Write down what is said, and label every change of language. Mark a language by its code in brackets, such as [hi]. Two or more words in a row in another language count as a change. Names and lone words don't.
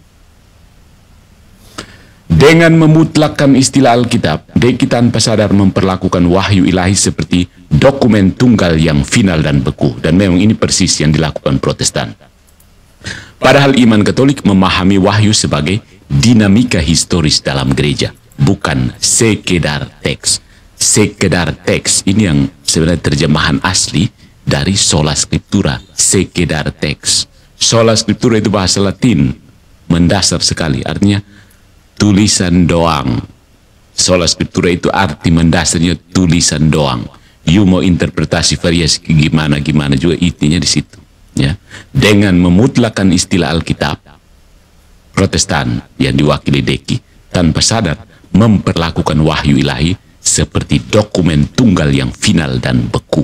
[id] Dengan memutlakkan istilah Alkitab, kita tanpa sadar memperlakukan wahyu ilahi seperti dokumen tunggal yang final dan beku. Dan memang ini persis yang dilakukan Protestan. Padahal iman Katolik memahami wahyu sebagai dinamika historis dalam gereja, bukan sekedar teks. Sekedar teks ini yang sebenarnya terjemahan asli dari [la] sola scriptura, [id] sekedar teks. [la] Sola scriptura [id] itu bahasa Latin, mendasar sekali, artinya tulisan doang. [la] Sola scriptura [id] itu arti mendasarnya tulisan doang. You mau interpretasi variasi gimana juga intinya di situ. Ya, dengan memutlakan istilah Alkitab, Protestan yang diwakili Deki tanpa sadar memperlakukan wahyu ilahi seperti dokumen tunggal yang final dan beku.